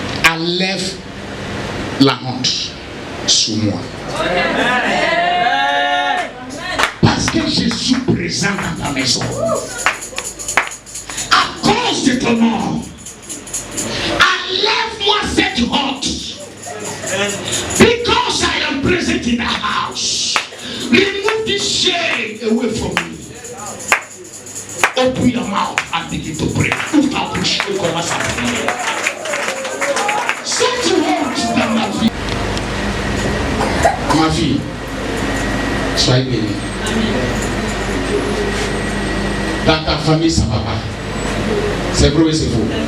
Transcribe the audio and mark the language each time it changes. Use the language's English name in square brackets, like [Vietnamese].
[French] Enlève la honte sur moi. Parce que je suis présent dans ta maison. À cause de ton nom, enlève-moi cette honte. [English] Because I am present in the house. Remove this shame away from me. Open your mouth and begin to pray. [French] Ouvre ta bouche et commence à prier. Cette honte dans ma vie. Ma fille, sois bénie. Dans ta famille, ça va pas. C'est vrai ou c'est faux?